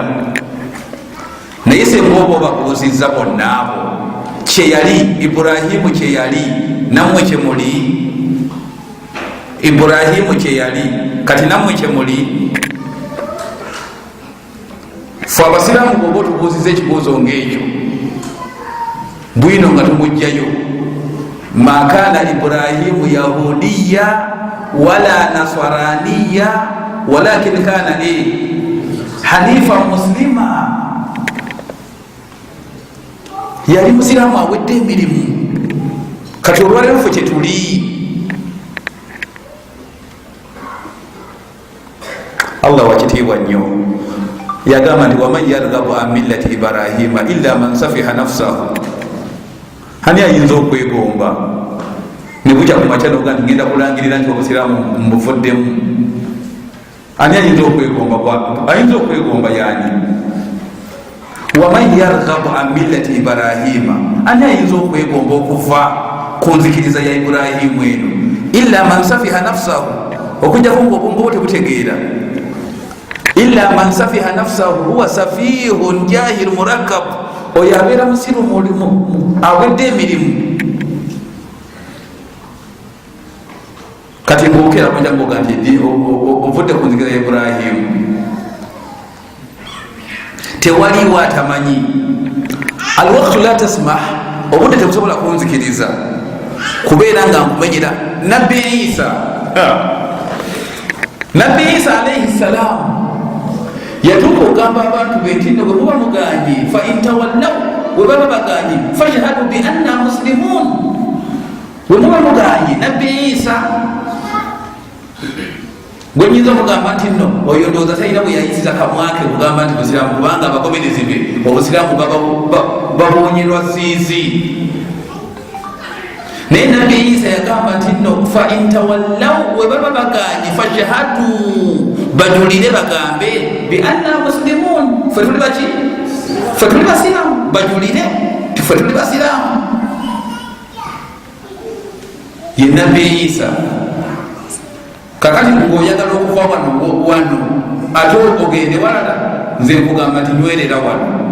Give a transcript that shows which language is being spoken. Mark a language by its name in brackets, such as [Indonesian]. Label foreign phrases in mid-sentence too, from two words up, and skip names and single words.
[Ganda] Naye senga oba obabuuzizza bonna abo kyeyali Ibrahimu, kyeyali nammwe kyemuli. Ibrahimu kyeyali kati nammwe kyemuli. Fe abasiraamu bwoba otubuuziza ekibuuzo ng'ekyo, bwino nga tumugjayo, [Arabic] ما كان إبراهيم يهوديا ولا نصرانيا ولكن كان حنيفا مسلما. [Ganda] Yali musiraamu awedde emirimu. Kati olwaleero ffe kyetuli, Allah wakitiibwa nnyo yagamba nti [Arabic] ومن يرغب عن ملة إبراهيم إلا من سفه نفسه. [Ganda] Ani ayinza okwegomba ne bukya ku makya noga nti ngenda kulangirira nti obusiraamu mbuvuddemu? Ani ayinza okwegomba? Ayinza okwegomba yani? [Arabic] ومن يرغب عن ملة إبراهيم, [Ganda] ani ayinza okwegomba okuva ku nzikiriza ya Ibrahimu eno? [Arabic] إلا من سفه نفسه, [Ganda] okujjako ngaobwongo bwo tebutegeera. [Arabic] إلا من سفه نفسه هو سفيه جاهل مركب, [Ganda] oyo abeera musiru awedde emirimu. nemuteera kunjangoga nti ovudde ku nzikira ya Ibrahimu. Tewaliwo atamanyi. [Arabic] الوقت لا تسمح, [Ganda] obudde tebusobola kunzikiriza kubeera nga nkumenyera. Nabbi Isa [Arabic] عليه السلام [Ganda] yatuuka okugamba abantu be nti bwe muba muganye [Arabic] فإن تولوا, [Ganda] bwe baba baganye [Arabic] فاشهدوا بأنا مسلمون. [Ganda] Bwe muba muganye Nabbi Isa gwe nyinza okugamba nti nno oyo ndowooza talina bwe yayisiza kamwake kugamba nti busiraamu, kubanga abagoberezi be obusiraamu babonyerwa ziizi. naye Nabbi Isa yagamba nti nno [Arabic] فإن تولوا, [Ganda] bwe baba baganye fashhadu, bajulire bagambe [Arabic] بأنا مسلمون, [Ganda] ffe tuli baki? Ffe tuli basiraamu. Bajulire ti ffe tuli basiraamu. Ye Nabbi Isa. Kakati ng'oyagala okuva wano ate ogende walala, nze nkugamba nti nywerera wano.